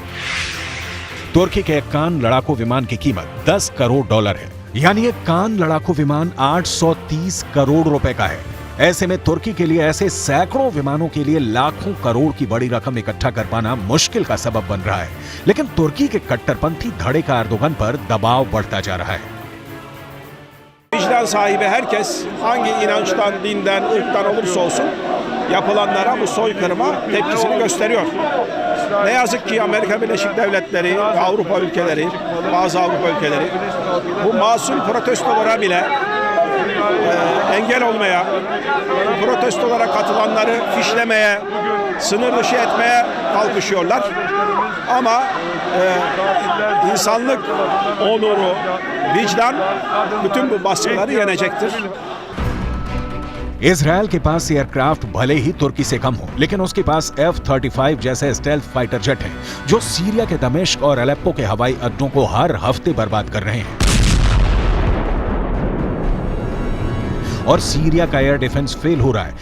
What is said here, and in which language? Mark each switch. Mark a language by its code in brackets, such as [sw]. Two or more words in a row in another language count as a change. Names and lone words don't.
[hi] तुर्की के कान लड़ाकू विमान की कीमत $10 करोड़ है, यानी एक कान लड़ाकू विमान 830 करोड़ रुपए का है। ऐसे में तुर्की के लिए ऐसे सैकड़ों विमानों के लिए लाखों करोड़ की बड़ी raqam इकट्ठा कर पाना मुश्किल का सबब बन रहा है। लेकिन तुर्की के कट्टरपंथी धड़े का एर्दोगन पर दबाव बढ़ता जा रहा है। [tr] Vicdan sahibi herkes hangi inançtan, dinden, ırktan olursa olsun yapılanlara bu soykırıma tepkisini gösteriyor. Ne yazık ki Amerika Birleşik Devletleri, Avrupa ülkeleri, bazı Avrupa ülkeleri bu masum protestolara bile engel olmaya, protestolara katılanları fişlemeye, sınır dışı etmeye kalkışıyorlar. Ama insanlık onuru, vicdan bütün bu baskıları yenecektir. [hi] इजरायल के पास एयरक्राफ्ट भले ही तुर्की से कम हो, लेकिन उसके पास F-35 जैसे [en] stealth fighter jet [hi] हैं, जो सीरिया के दमिश्क और अलेप्पो के हवाई अड्डों को हर हफ्ते बर्बाद कर रहे हैं। और सीरिया का [en] air defense fail [hi] हो रहा है।